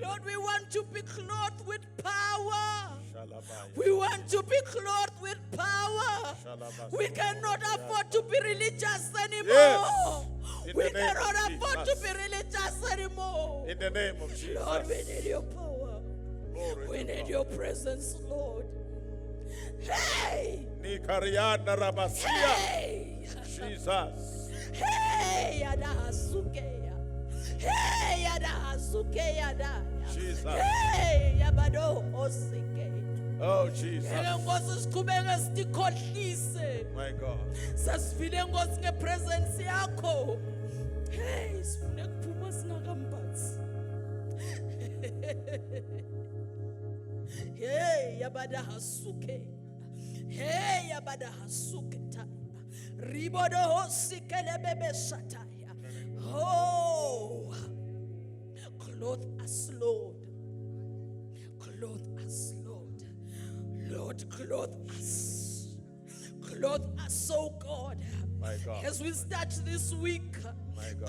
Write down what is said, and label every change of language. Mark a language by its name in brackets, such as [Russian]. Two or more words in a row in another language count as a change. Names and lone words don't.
[English] Lord, we want to be clothed with power. We want to be clothed with power. We cannot afford to be religious anymore. Yes. We cannot afford to be religious anymore. In the name of Jesus. Lord, we need your power. We need your presence, Lord. Hey! Hey! Jesus. Hey! Yadahasukeya. Hey! Yadahasukeya da. Jesus. Hey! Yabado osike. Oh, Jesus. [Zulu] Ngenkosi siqhubeke sitikhohlise. [English] My God. [Zulu] Sasifile Nkosi ngepresence yakho. [English] Hey! [Zulu] Sifune kuphuma singakambathi. [English] Hey! Yabadahasuke. Hey, yabada hasuketa. Ribodo hosikele bebe shataya. Oh, clothe us, Lord. Clothe us, Lord. Lord, clothe us. Clothe us, oh God. My God. As we start this week, My God.